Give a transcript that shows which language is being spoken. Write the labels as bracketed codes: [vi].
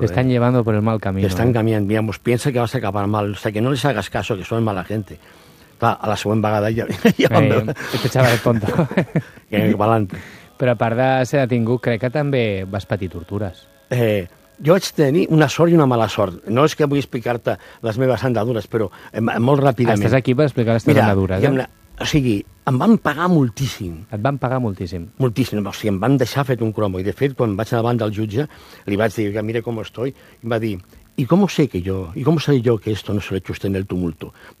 [es] Te están llevando por el mal camino. Te están cambiando. Mira, pues piensa que vas a acabar mal. O sea, que no les hagas caso, que son mala gente. [ca] Clar, a la següent vegada ja van veure. [es] Este xaval es tonto. [ca] Que valent. Però a part de ser detingut, crec que també vas patir tortures. Jo vaig tenir una sort i una mala sort. No és que vull explicar-te les meves andadures, però molt ràpidament. Estàs aquí per explicar les teves andadures. O sigui, em van pagar moltíssim. Et van pagar moltíssim. Moltíssim. O sigui, em van deixar fet un cromo. I, de fet, quan vaig anar davant del jutge, li vaig dir, mira com estoy, i em va dir, [es] ¿y cómo sé que yo? ¿Y cómo sé yo que esto no se lo he hecho usted en el tumulto?